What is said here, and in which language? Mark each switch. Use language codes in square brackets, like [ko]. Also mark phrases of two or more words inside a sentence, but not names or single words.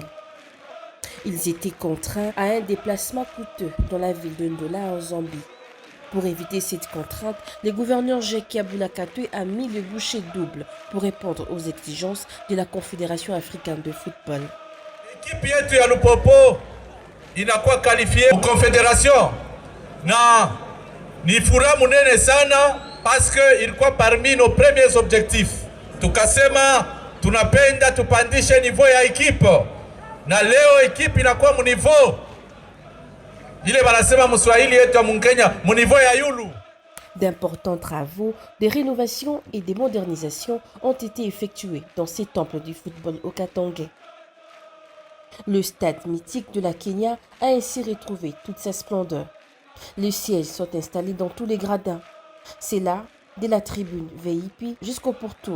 [fr] Ils étaient contraints à un déplacement coûteux dans la ville de Ndola en Zambie. Pour éviter cette contrainte, le gouverneur Jacques Aboulakatoué a mis le bouchée double pour répondre aux exigences de la Confédération africaine de football. [sw] L'équipe yetu ya Lupopo inakuwa [fr] qualifiée pour Confédération [sw] na ni furaha munene sana [fr] parce que [sw] ilikuwa [fr] parmi nos premiers objectifs. [sw] Tukasema tunapenda tupandishe niveau ya equipe na leo equipe inakuwa mu niveau ile banasema mswahili yetu ya Mkenya mu niveau ya yulu. [fr] D'importants travaux, des rénovations et des modernisations ont été effectués dans ces temples du football au Katangais. Le stade mythique de la Kenya a ainsi retrouvé toute sa splendeur. Les sièges sont installés dans tous les gradins. C'est là, dès la tribune VIP jusqu'au pourtour.